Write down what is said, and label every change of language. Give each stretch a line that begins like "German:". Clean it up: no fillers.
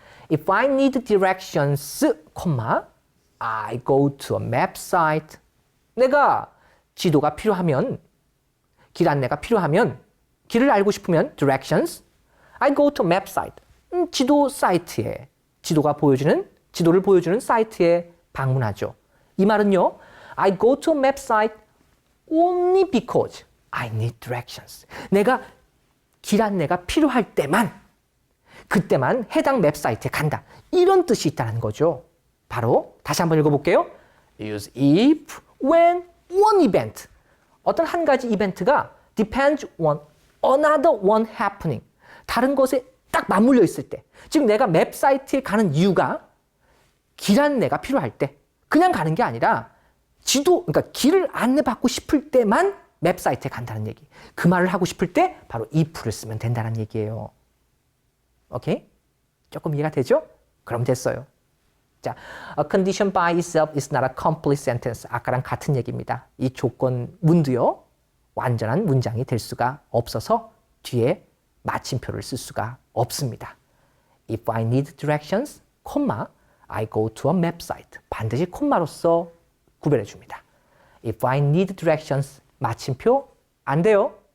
English: If I need directions, I go to a map site.
Korean: 내가 지도가 필요하면, 길 안내가 필요하면, 길을 알고 싶으면
English: directions, I go to map site.
Korean: 지도 사이트에, 지도를 보여주는 사이트에 방문하죠. 이 말은요,
English: I go to a map site only because I need directions.
Korean: 내가 길 안내가 필요할 때만, 그때만 해당 맵 사이트에 간다. 이런 뜻이 있다는 거죠. 바로 다시 한번 읽어볼게요.
English: Use if when one event.
Korean: 어떤 한 가지 이벤트가
English: depends on another one happening.
Korean: 다른 것에 딱 맞물려 있을 때. 즉 내가 맵 사이트에 가는 이유가 길 안내가 필요할 때. 그냥 가는 게 아니라 그러니까 길을 안내받고 싶을 때만 맵 사이트에 간다는 얘기. 그 말을 하고 싶을 때 바로 if를 쓰면 된다는 얘기예요. 오케이? 조금 이해가 되죠? 그럼 됐어요.
English: 자, a condition by itself is not a complete sentence.
Korean: 아까랑 같은 얘기입니다. 이 조건문도요, 완전한 문장이 될 수가 없어서 뒤에 마침표를 쓸 수가 없습니다.
English: If I need directions, I go to a map site.
Korean: 반드시 콤마로서 구별해 줍니다.
English: If I need directions,
Korean: 마침표 안 돼요.